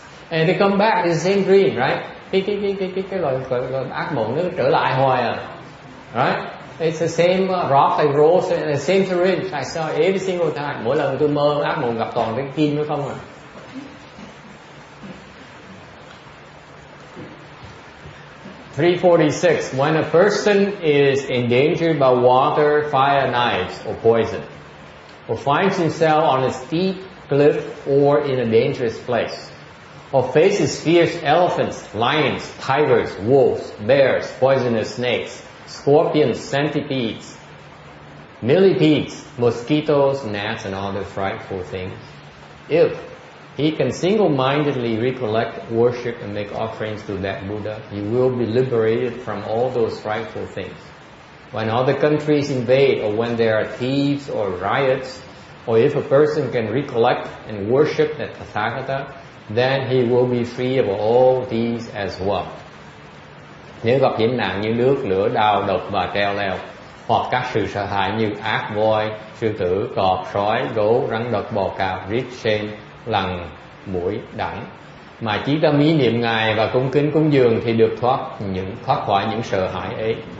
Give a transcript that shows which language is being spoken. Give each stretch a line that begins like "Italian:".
English: And they come back, it's the same dream, right?
Vietnamese: Cái loại ác mộng nó trở lại hoài à.
English: Right? It's the same rock and roll, the same syringe. I saw every single time.
Vietnamese: Mỗi lần tôi mơ ác mộng gặp toàn cái kim nữa không à.
English: (346) When a person is endangered by water, fire, knives, or poison, or finds himself on a steep cliff or in a dangerous place, or faces fierce elephants, lions, tigers, wolves, bears, poisonous snakes, scorpions, centipedes, millipedes, mosquitoes, gnats, and other frightful things, if he can single-mindedly recollect, worship, and make offerings to that Buddha, he will be liberated from all those frightful things. When other countries invade, or when there are thieves or riots, or if a person can recollect and worship that Tathagata, then he will be free of all these as well.
Vietnamese: Nếu gặp hiểm nạn như nước, lửa, đao, độc và treo leo, hoặc các sự sợ hãi như ác, voi, sư tử, cọp, sói, gấu, rắn độc, bò cạp, rít, sên, lằn, muỗi, đẳng, mà chí tâm ý niệm Ngài và cung kính cúng dường thì được thoát khỏi những sợ hãi ấy.